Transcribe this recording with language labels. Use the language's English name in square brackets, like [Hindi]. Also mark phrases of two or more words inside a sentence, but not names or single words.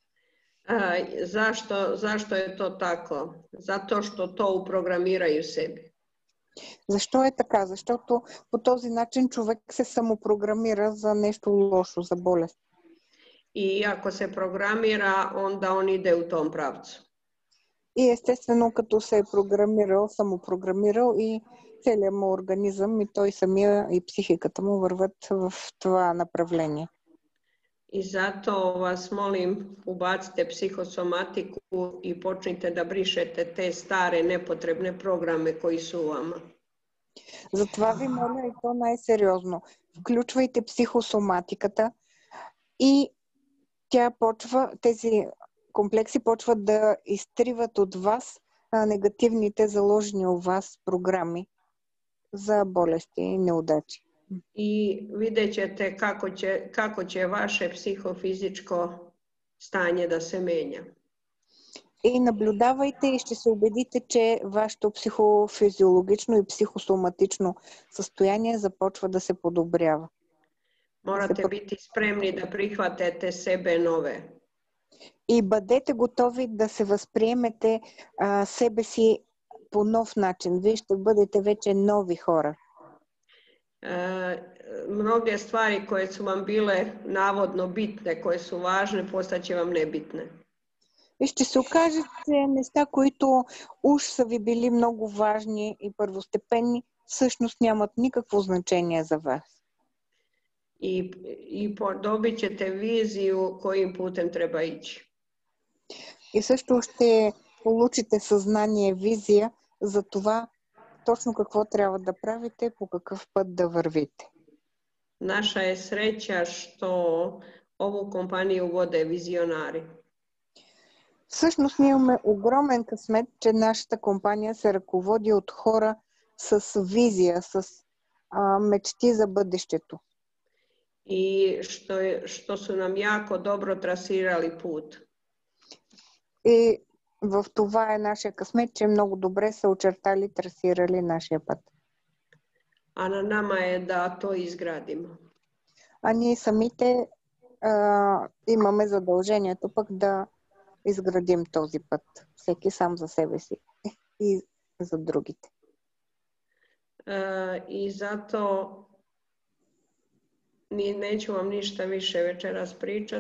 [Serbian] Zašto je to tako? Zato što to uprogramiraju sebi. [Bulgarian] Защо е така? Защото по този начин човек се самопрограмира за нещо лошо, за болест. [Serbian] I ako se programira, onda on ide u tom pravcu. [Bulgarian] И естествено, като се е програмирал, самопрограмирал и целият му организъм, и той самия, и психиката му върват в това направление. [Serbian] I zato vas molim, ubacite psihosomatiku i počnite da brišete te stare nepotrebne programe koji su u vama. [Bulgarian] Затова ви моля, и то най-сериозно. Включвайте психосоматиката и тези комплекси почват да изтриват от вас негативните заложени у вас програми за болести и неудачи. [Serbian] I vidjet ćete kako će vaše psihofizičko stanje da se menja. [Bulgarian] И наблюдавайте и ще се убедите, че вашето психофизиологично и психосоматично състояние започва да се подобрява. [Serbian] Morate biti spremni da prihvatete sebe nove. [Bulgarian] И бъдете готови да се възприемете себе си по нов начин. Вие ще бъдете вече нови хора. [Serbian] Mnoge stvari koje su vam bile navodno bitne, koje su važne, postaće vam nebitne. [Bulgarian] И ще се окаже, че неща, които уж са ви били много важни и първостепенни, всъщност нямат никакво значение за вас. [Serbian] I dobit ćete viziju kojim putem treba ići. [Bulgarian] И също ще получите съзнание, визия за това точно какво трябва да правите, по какъв път да вървите. [Serbian] Naša je sreća što ovu kompaniju vode vizionari. [Bulgarian] Всъщност ние имаме огромен късмет, че нашата компания се ръководи от хора с визия, с мечти за бъдещето. [Serbian] I što su nam jako dobro trasirali put. [Bulgarian] И в това е нашия късмет, че много добре са очертали, трасирали нашия път. [Serbian] A na nama je da to izgradimo. [Bulgarian] А ние самите имаме задължението пък да изградим този път. Всеки сам за себе си и за другите. [Serbian] I zato neću vam ništa više večeras pričat.